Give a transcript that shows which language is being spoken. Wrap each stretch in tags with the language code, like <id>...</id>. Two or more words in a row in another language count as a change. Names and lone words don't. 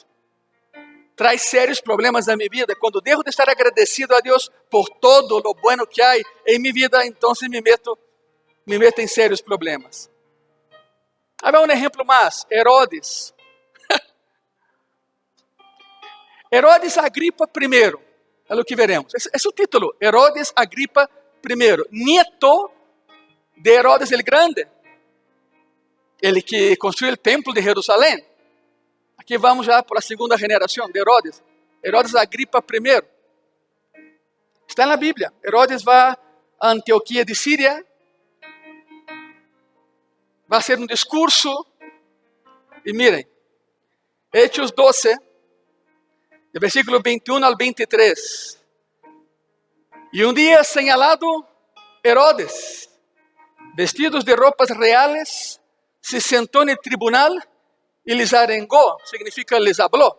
<es>Trae serios problemas a mi vida. Cuando dejo de estar agradecido a Dios por todo lo bueno que hay en mi vida, entonces me meto en serios problemas. Habrá un ejemplo más, Herodes. Herodes Agripa I,</es> <pt>é o que veremos. Esse é o título, Herodes Agripa I,</pt> <es>nieto de Herodes el Grande,</es> <pt>ele que construiu o templo de Jerusalém. Aqui vamos já para a segunda geração de Herodes, Herodes Agripa I. Está na Bíblia. Herodes vai a Antioquia de Síria, vai fazer um discurso, e mirem,</pt> <es>Hechos 12, de versículo 21 al 23. Y un día señalado, Herodes, vestidos de ropas reales, se sentó en el tribunal y les arengó, significa les habló.</es>